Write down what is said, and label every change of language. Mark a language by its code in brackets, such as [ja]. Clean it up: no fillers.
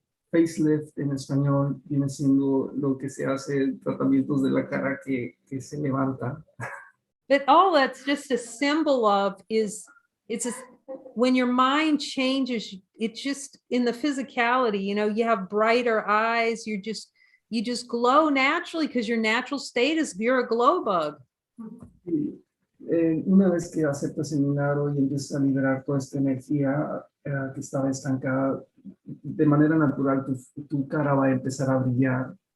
[es] facelift en español viene siendo lo que se hace, tratamientos de la cara que se levanta. [en] But all that's just a symbol of is it's just when your mind changes, it's just in the physicality, you know, you have brighter eyes, you just glow naturally because your natural state is you're a glow bug. [es] Y, una vez que aceptas el milagro y empiezas a liberar toda esta energía que estaba estancada, de manera natural tu cara va a empezar a brillar.